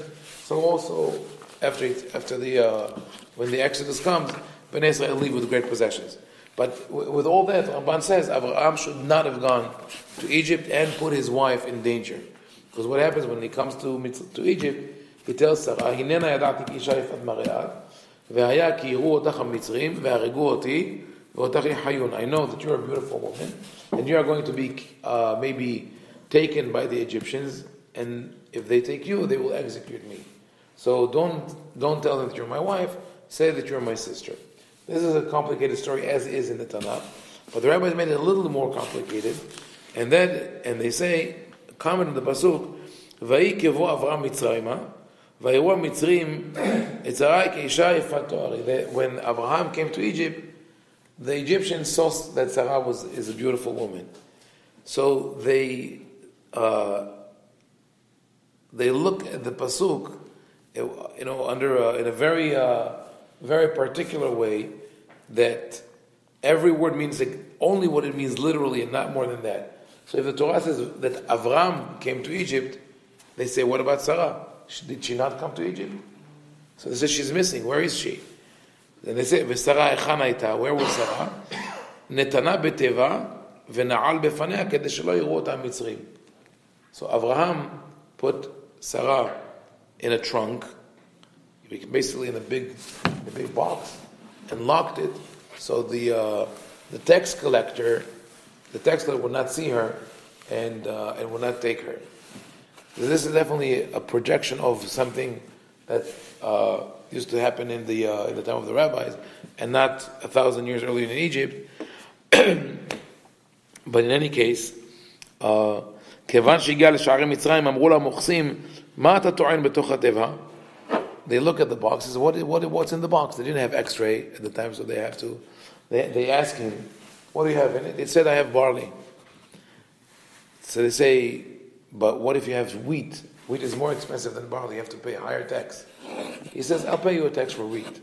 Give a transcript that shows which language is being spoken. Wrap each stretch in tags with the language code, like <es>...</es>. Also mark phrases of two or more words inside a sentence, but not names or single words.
<en>So also when the Exodus comes,</en> <he>בני ישראל</he> <en>leave with great possessions. But with all that, Ramban says Abraham should not have gone to Egypt and put his wife in danger. Because what happens when he comes to Egypt, he tells Sarah,</en> <he>"הנה נא ידעתי כי אשה יפת מראה את, והיה כי יראו אתך המצרים, והרגו אתי, ואתך יחיו."</he> <en>I know that you're a beautiful woman, and you are going to be maybe taken by the Egyptians, and if they take you, they will execute me. So don't tell them that you're my wife. Say that you're my sister. This is a complicated story, as is in the Tanakh, but the rabbis made it a little more complicated, and they say, comment on the pasuk,</en> <he>"ויהי כבוא אברם מצרימה, ויראו מצרים את שרי כאשה יפת תואר."</he> <en>When Abraham came to Egypt, the Egyptians saw that Sarah is a beautiful woman, so they look at the pasuk, in a very very particular way, that every word means only what it means literally and not more than that. So if the Torah says that Avram came to Egypt, they say, what about Sarah? Did she not come to Egypt? So they say she's missing. Where is she?</en> <he>Then they say, ושרה היכן הייתה.</he> <en>Where was Sarah?</en> <he>נתנה בתבה ונעל בפניה כדי שלא יראו אותה המצרים.</he> <en>So Avraham put Sarah in a trunk, basically in a big box, and locked it, so the tax collector would not see her and would not take her. This is definitely a projection of something that used to happen in the time of the rabbis, and not 1,000 years earlier in Egypt. But in any case,</en> <he>כיוון שהגיע לשערי מצרים, אמרו למוכסים, מה אתה טוען בתוך התיבה?</he> <en>They look at the box and say, what's in the box? They didn't have X-ray at the time, so they have to. They ask him, what do you have in it? They said, I have barley. So they say, but what if you have wheat? Wheat is more expensive than barley. You have to pay a higher tax. He says, I'll pay you a tax for wheat.</en>